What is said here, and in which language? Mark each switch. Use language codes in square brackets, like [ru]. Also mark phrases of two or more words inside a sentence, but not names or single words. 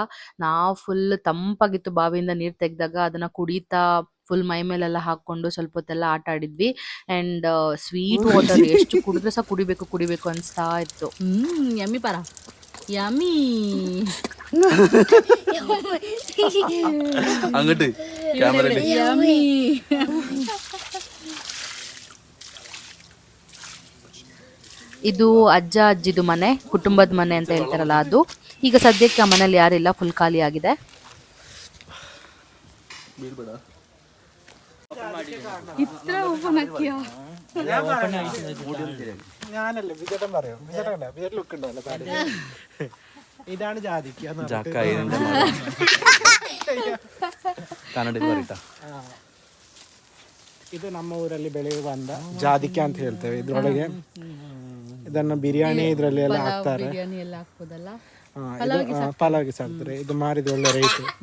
[kn] ನಾವು ಫುಲ್ ತಂಪಾಗಿತ್ತು ಬಾವಿಯಿಂದ ನೀರ್ ತೆಗ್ದಾಗ ಅದನ್ನ ಕುಡಿತಾ ಫುಲ್ ಮೈ ಮೇಲೆಲ್ಲ ಹಾಕೊಂಡು ಸ್ವಲ್ಪ ಹೊತ್ತೆಲ್ಲ ಆಟ ಆಡಿದ್ವಿ. [en] and sweet water [kn] ಎಷ್ಟು ಕುಡಿದ್ರೆ ಸಹ ಕುಡಿಬೇಕು ಕುಡಿಬೇಕು ಅನ್ಸ್ತಾ ಇತ್ತು. ಯಮ್ಮಿ ಪರ ಯಮ್ಮಿ. [ml] അങ്ങോട്ട് ക്യാമറയിൽ [kn] ಯಮ್ಮಿ. ಇದು ಅಜ್ಜ ಅಜ್ಜಿದು ಮನೆ, ಕುಟುಂಬದ ಮನೆ ಅಂತ ಹೇಳ್ತಾರಲ್ಲ ಅದು. ಈಗ ಸದ್ಯಕ್ಕೆ ಆ ಮನೇಲಿ ಯಾರಿಲ್ಲ, ಫುಲ್ ಖಾಲಿ ಆಗಿದೆ. [ml] ഇതാണ് ജാതിക്ക [kn] ಇದು ನಮ್ಮ ಊರಲ್ಲಿ ಬೆಳೆಯುವಂತ ಜಾದಿಕ ಅಂತ ಹೇಳ್ತೇವೆ. ಇದ್ರೊಳಗೆ ಇದನ್ನ ಬಿರಿಯಾನಿ ಇದ್ರಲ್ಲಿ ಎಲ್ಲ ಹಾಕ್ತಾರೆ. ಪಲಾವ್ಗೆ ಸಾಕ್ತಾರೆ. ಇದು ಮಾರಿದ ಒಳ್ಳೆ ರೇಟ್.